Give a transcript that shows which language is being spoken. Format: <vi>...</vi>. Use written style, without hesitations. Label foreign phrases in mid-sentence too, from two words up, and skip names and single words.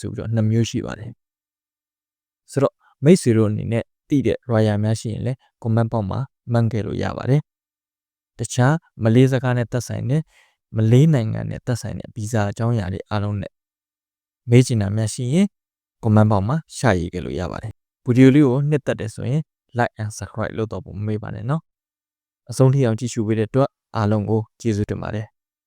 <my>ဆိုပြီးတော့2မျိုးရှိပါတယ်ဆိုတော့မိတ်ဆွေတို့အနေနဲ့သိတဲ့ Raya များရှိရင်လည်း</my> <en>comment box</en> <my>မှာမှတ်ခဲ့လို့ရပါတယ်တခြားမလေးစကားနဲ့သက်ဆိုင်တဲ့မလေးနိုင်ငံနဲ့သက်ဆိုင်တဲ့ဗီဇာအကြောင်းအရာတွေအားလုံးနဲ့မေးချင်တာများရှိရင်</my> <en>comment box</en> <my>မှာရှာရေးခဲ့လို့ရပါတယ်ဗီဒီယိုလေးကိုနှစ်သက်တယ်ဆိုရင်</my> <en>like and subscribe</en> <my>လုပ်တော့ဖို့မမေ့ပါနဲ့နော်အဆုံးထိအောင်ကြည့်ရှုပေးတဲ့အတွက်အားလုံးကိုကျေးဇူးတင်ပါတယ်</my>